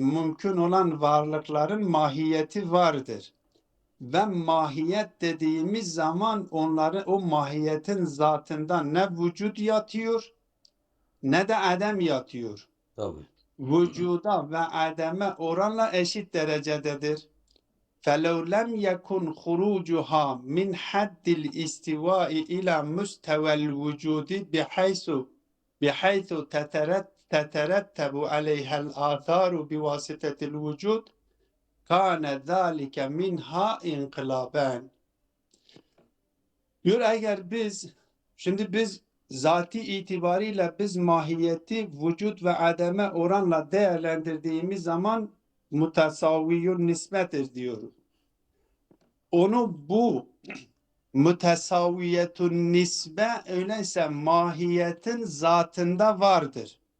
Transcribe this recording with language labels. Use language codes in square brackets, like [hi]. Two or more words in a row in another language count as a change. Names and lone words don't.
[tr] Mümkün olan varlıkların mahiyeti vardır. Ve mahiyet dediğimiz zaman o mahiyetin zatından ne vücut yatıyor ne de adem yatıyor. Tabii. Vücuda ve ademe oranla eşit derecededir. [ar] فَلَوْ لَمْ يَكُنْ خُرُوجُهَا مِنْ حَدِّ الْاِسْتِوَاءِ إِلَى مُسْتَوَى الْوُجُودِ بِحَيْثُ تَتَرَتَّبُ عَلَيْهَا الْآثَارُ بِوَاسِطَةِ الْوُجُودِ كَانَ ذَٰلِكَ مِنْهَا اِنْقِلَابًا. [tr] Diyor şimdi biz zati itibariyle biz mahiyeti vücut ve ademe oranla değerlendirdiğimiz zaman mütesavviyun nispettir diyoruz. Onu bu mütesavviyetun nisbe öyleyse mahiyetin zatında vardır.